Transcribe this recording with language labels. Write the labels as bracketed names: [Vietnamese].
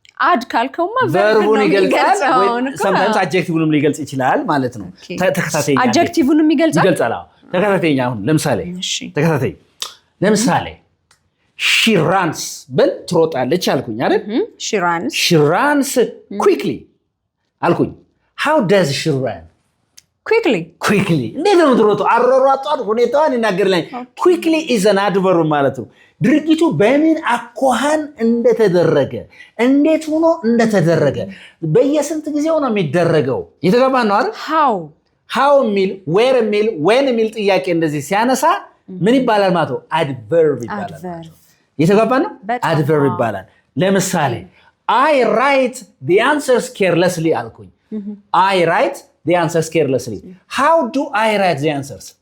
[Amharic] አድ ካልከውማ verb ይገልጻል ወይ sometimes አድጀክቲቭንም ሊገልጽ ይችላል ማለት ነው። ተከታታይ አድጀክቲቭንም ይገልጻል። ተከታታይ አሁን ለምሳሌ she runs ብል ትሮጣለች አልኩኝ አይደል? [English] she runs quickly አልኩኝ how does she run quickly [Amharic] እንዴት ነው የምትሮጠው አሯሯጧን ሁኔታዋን ይናገርልኝ [English] quickly is an adverb [Amharic] ማለት ነው ድርጊቱ በምን አኳኋን እንደተደረገ እንዴት ሆኖ እንደተደረገ በየስንት ጊዜው ነው የሚደረገው የተገባ ነው አይደል [English] how የሚል where የሚል when የሚል ጥያቄ [Amharic] እንደዚህ ሲያነሳ ምን ይባላል ማለት ነው [English] adverb ይባላል [Amharic] የተገባ ነው [English] adverb ይባላል ለምሳሌ I write the answers carelessly አልኩኝ I write the answers carelessly how do I write the answers